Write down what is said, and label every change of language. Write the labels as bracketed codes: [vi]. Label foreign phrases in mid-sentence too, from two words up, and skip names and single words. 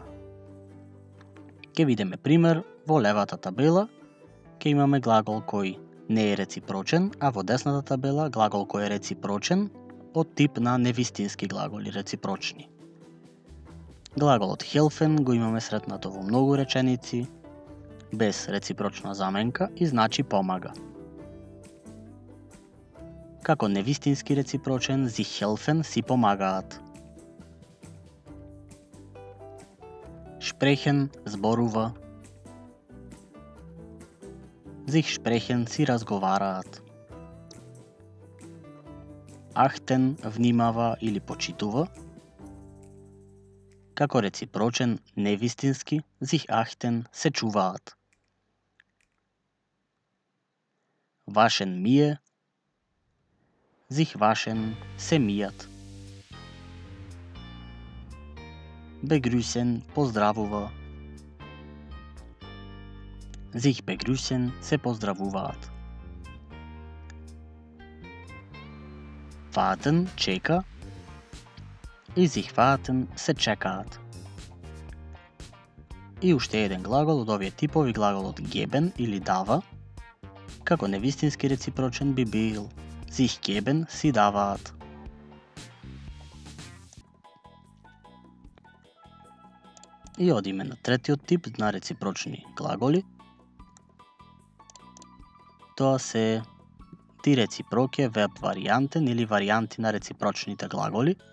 [mk] Ќе видиме пример во левата табела, ќе имаме глагол кој не е реципрочен, а во десната табела глагол кој е реципрочен од тип на невистински глаголи реципрочни. Глаголот helfen го имаме сретнато во многу реченици, без реципрочна заменка и значи помага. Како невистински реципрочен, [de] sich helfen [mk] си помагаат. Sprechen зборува. [de] Sich sprechen [mk] си разговараат. Achten внимава или почитува. Како реципрочен невистински, [de] sich achten [mk] се чуваат. Waschen мие, [de] sich waschen [mk] се мијат. Begrüßen поздравува. [de] Sich begrüßen [mk] се поздравуваат. Warten чека и [de] sich warten [mk] се чекаат. И уште еден глагол од овие типови, глаголот geben или дава, како невистински реципрочен би бил [de] sich geben [mk] си даваат. И одиме на третиот тип на реципрочни глаголи. Тоа се [de] die reziproke Verb Varianten [mk] или варијанти на реципрочните глаголи.